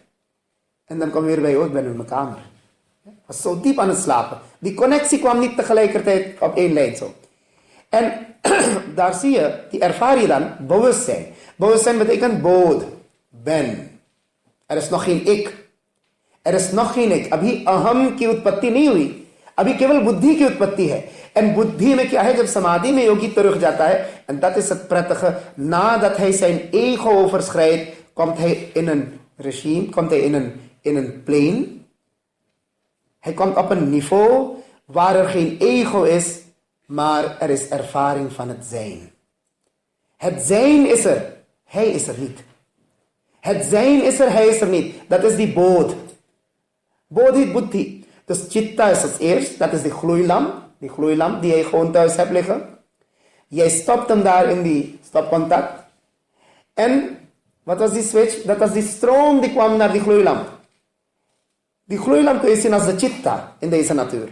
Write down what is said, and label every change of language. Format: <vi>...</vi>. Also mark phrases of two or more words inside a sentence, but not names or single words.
<nl>En dan kom je weer bij, ik ben in mijn kamer. Ik was zo diep aan het slapen. Die connectie kwam niet tegelijkertijd op één lijn zo. En daar zie je, die ervaar je dan, bewustzijn. Bewustzijn betekent bod, ben. Er is nog geen ik. Er is nog geen ik.</nl> <hi>अभी अहम् की उत्पत्ति नहीं हुई. अभी केवल बुद्धि की उत्पत्ति है</hi> <nl>en</nl> <hi>बुद्धि में क्या है जब समाधि में योगी</hi> <nl>terug</nl> <hi>जाता है</hi> <nl>en dat is het prettige nadat hij zijn ego overschrijdt komt hij in een regime komt hij in een plane hij komt op een niveau waar er geen ego is maar er is ervaring van het zijn is er hij is er niet het zijn is er hij is er niet dat is die bodh bodhi buddhi. Dus chitta is het eerst, dat is die gloeilamp die je gewoon thuis hebt liggen. Jij stopt hem daar in die stopcontact. En wat was die switch? Dat was die stroom die kwam naar die gloeilamp. Die gloeilamp kun je zien als de chitta in deze natuur.</nl>